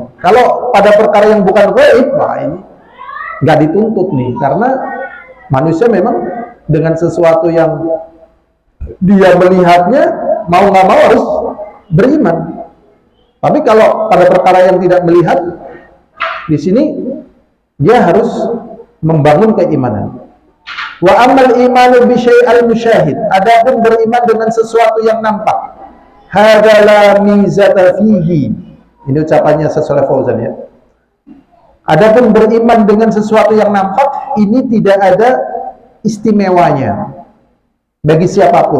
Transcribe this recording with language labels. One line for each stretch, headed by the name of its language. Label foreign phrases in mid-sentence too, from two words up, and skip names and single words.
Indonesian: Kalau pada perkara yang bukan gaib, wah ini nggak dituntut nih, karena manusia memang dengan sesuatu yang dia melihatnya mau nggak mau harus beriman. Tapi kalau pada perkara yang tidak melihat, di sini dia harus membangun keimanan.
Arabic: وأما الإيمان بالشيء المشاهد.
Indonesian: Adapun beriman dengan sesuatu yang nampak,
Arabic: هذا لا ميزة فيه.
Indonesian: Ini ucapannya Syaikh Fauzan ya. Adapun beriman dengan sesuatu yang nampak, ini tidak ada istimewanya bagi siapapun.